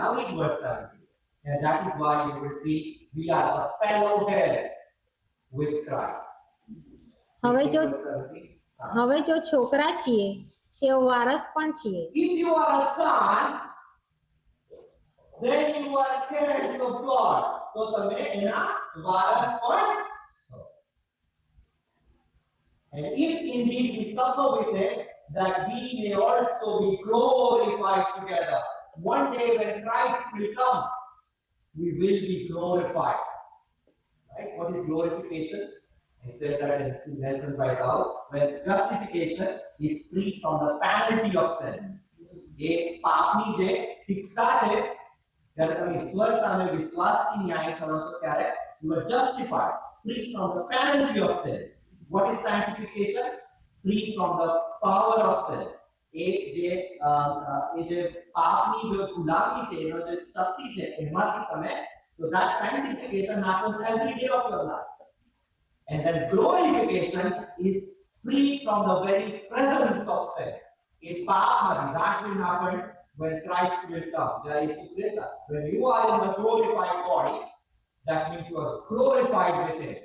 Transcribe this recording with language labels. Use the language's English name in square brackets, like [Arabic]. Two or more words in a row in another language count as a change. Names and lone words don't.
[English] Now read verse 17. And that is why you will see we are a fellow heir with Christ. [Gujarati] હવે જો [English] Verse 17. [Gujarati] હવે જો છોકરા છીએ તેઓ વારસ પણ છીએ. [English] If you are a son, then you are heirs of God. [Gujarati] તો તમે એના વારસ પણ છો. [English] And if indeed we suffer with him, that we may also be glorified together. One day when Christ will come, we will be glorified. Right? What is glorification? I said that in Nelson Price out. When justification is free from the penalty of sin. [Gujarati] એ પાપની જે શિક્ષા છે ત્યારે તમે ઈશ્વર સામે વિશ્વાસથી ન્યાય કરો છો ત્યારે [English] you are justified, free from the penalty of sin. What is sanctification? Free from the power of sin. [Gujarati] એ જે પાપની જે ગુલામી છે એનો જે શક્તિ છે એમાંથી તમે [English] so that sanctification happens every day of your life. And then glorification is free from the very presence of sin. In power, that will happen when Christ will come. When you are in the glorified body, that means you are glorified with Him.